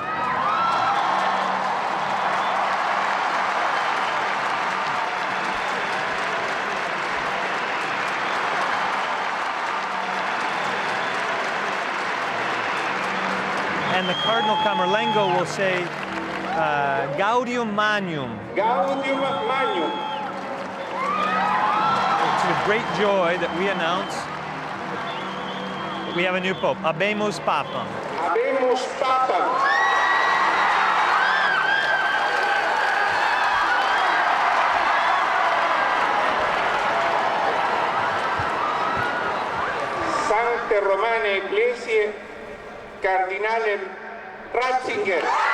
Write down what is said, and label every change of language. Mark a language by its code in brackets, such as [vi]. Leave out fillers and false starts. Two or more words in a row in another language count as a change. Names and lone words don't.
[en] And the Cardinal Camerlengo will say, [la] Gaudium Magnum. Gaudium Magnum. [en] It's with great joy that we announce that we have a new Pope. [la] Habemus Papam. Habemus Papam. Sancte Romane Ecclesiae Cardinale Ratzinger.